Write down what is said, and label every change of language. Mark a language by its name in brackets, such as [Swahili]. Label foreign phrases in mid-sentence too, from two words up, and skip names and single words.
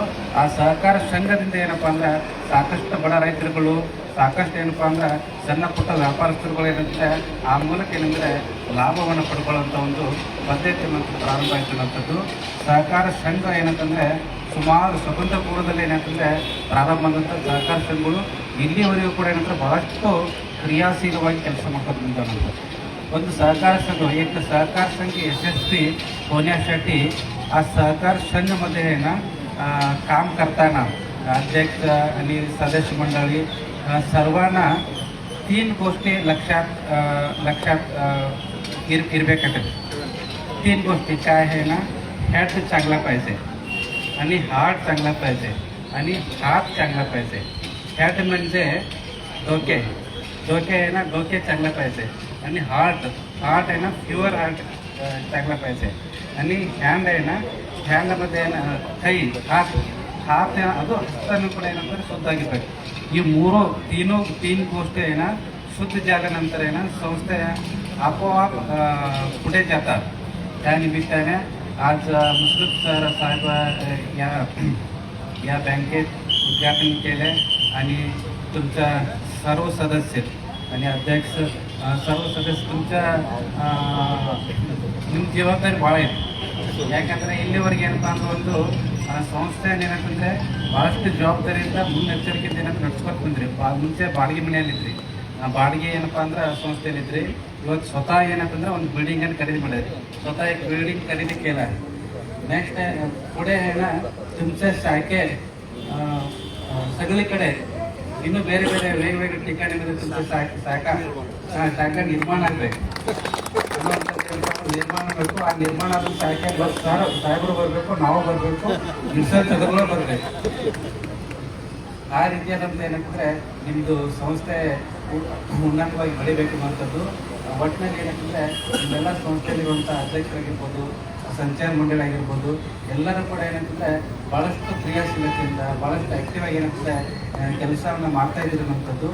[Kannada] ಆ ಸಹಕಾರ ಸಂಘದಿಂದ ಏನಪ್ಪ ಅಂದ್ರೆ ಸಾಕಷ್ಟು ಬಡ ರೈತರುಗಳು, ಸಾಕಷ್ಟು ಏನಪ್ಪ ಅಂದ್ರೆ ಸಣ್ಣ ಪುಟ್ಟ ವ್ಯಾಪಾರಸ್ಥರುಗಳು ಏನಂದರೆ ಆ ಮೂಲಕ ಏನಂದರೆ ಲಾಭವನ್ನು ಪಡ್ಕೊಳ್ಳುವಂಥ ಒಂದು ಪದ್ಧತಿ ಪ್ರಾರಂಭ ಆಯಿತು ಅನ್ನೋಂಥದ್ದು. ಸಹಕಾರ ಸಂಘ ಏನಂತಂದರೆ ಸುಮಾರು ಸ್ವತಂತ್ರ ಪೂರ್ವದಲ್ಲಿ ಏನಂತಂದರೆ ಪ್ರಾರಂಭ ಆದಂಥ ಸಹಕಾರ ಸಂಘಗಳು ಇಲ್ಲಿವರೆಗೂ ಕೂಡ ಏನಂದ್ರೆ ಬಹಳಷ್ಟು ಕ್ರಿಯಾಶೀಲವಾಗಿ ಕೆಲಸ ಮಾಡ್ಕೊಂಡು ಬಂದವಂಥದ್ದು. [Marathi] ಒಂದು सहकार संघ, एक सहकार संघ यशस्वी होण्यासाठी आज सहकार संघमध्ये आहे ना काम करताना अध्यक्ष आणि सदस्य मंडळी सर्वांना 3 गोष्टी लक्षात इरಬೇಕಾಗ್ತದೆ. 3 गोष्टी काय आहे ना, हेड चांगला पाहिजे आणि हार्ट चांगला पाहिजे आणि हात चांगला पाहिजे. हेड म्हणजे डोके आहे ना, डोके चांगलं पाहिजे. आणि हार्ट आहे ना, प्युअर हार्ट चांगला पाहिजे. आणि हँड आहे ना, ಹ್ಯಾಂಡमध्ये आहे ना [Kannada] ಕೈ [Marathi] हात [Kannada] ಅದು ಹಸ್ತನೂ ಕೂಡ ಏನಂತಾರೆ ಶುದ್ಧ ಆಗಿರ್ಬೇಕು. [Marathi] ಈ तीन गोष्टी आहे ना शुद्ध झाल्यानंतर आहे ना संस्था आपोआप पुढे जातात. त्या निमित्ताने आज मुश्रीफ सर साहेब या बँकेत उद्घाटन केले आणि तुमच्या सर्व सदस्य आणि अध्यक्ष सर्व सदस्य तुमच्या [Kannada] ನಿಮ್ಮ ಜವಾಬ್ದಾರಿ ಭಾಳ ಇದೆ. ಯಾಕಂದರೆ ಇಲ್ಲಿವರೆಗೆ ಏನಪ್ಪ ಅಂದ್ರೆ ಒಂದು ಸಂಸ್ಥೆಯನ್ನು ಏನಂತಂದರೆ ಭಾಳಷ್ಟು ಜವಾಬ್ದಾರಿಯಿಂದ ಮುನ್ನೆಚ್ಚರಿಕೆಯಿಂದ ಏನಂತ ನಡ್ಸ್ಕೊತ ಬಂದ್ರಿ. ಮುಂಚೆ ಬಾಡಿಗೆ ಮನೆಯಲ್ಲಿದ್ರಿ, ಬಾಡಿಗೆ ಏನಪ್ಪ ಅಂದ್ರೆ ಸಂಸ್ಥೆಯಲ್ಲಿದ್ರಿ. ಇವತ್ತು ಸ್ವತಃ ಏನಂತಂದ್ರೆ ಒಂದು ಬಿಲ್ಡಿಂಗನ್ನು ಖರೀದಿ ಮಾಡಿದ್ರಿ. [Marathi] स्वतः एक बिल्डिंग खरेदी केला आहे. नेक्स्ट पुढे आहे ना तुमच्या शाखे सगळीकडे [Kannada] ಇನ್ನೂ ಬೇರೆ ಬೇರೆ [Marathi] वेगवेगळे ठिकाणीमध्ये तुमच्या शाखा निर्माण [Kannada] ಆಗಬೇಕು. ನಿರ್ಮಾಣ ಆಗಬೇಕು. ಆ ನಿರ್ಮಾಣ ಆದ ಶಾಖೆ ಸಾಹೇಬರು ಬರಬೇಕು, ನಾವು ಬರಬೇಕು, ನಿಸರ್ಗಗಳು ಬರಬೇಕು. ಆ ರೀತಿಯಾದಂಥ ಏನಂತಂದರೆ ನಿಮ್ಮದು ಸಂಸ್ಥೆ ಉನ್ನತವಾಗಿ ಬೆಳಿಬೇಕು ಅನ್ನೋಂಥದ್ದು. ಒಟ್ಟಿನಲ್ಲಿ ಏನಂತಂದರೆ ನಿಮ್ಮೆಲ್ಲ ಸಂಸ್ಥೆಯಲ್ಲಿರುವಂಥ ಅಧ್ಯಕ್ಷರಾಗಿರ್ಬೋದು, ಸಂಚಾರ ಮಂಡಳಿ ಆಗಿರ್ಬೋದು, ಎಲ್ಲರೂ ಕೂಡ ಏನಂತಂದರೆ ಭಾಳಷ್ಟು ಕ್ರಿಯಾಶೀಲತೆಯಿಂದ ಭಾಳಷ್ಟು ಆ್ಯಕ್ಟಿವ್ ಆಗಿ ಏನಂತಂದರೆ ಕೆಲಸವನ್ನು ಮಾಡ್ತಾ ಇದ್ದೀರಿ ಅನ್ನೋಂಥದ್ದು.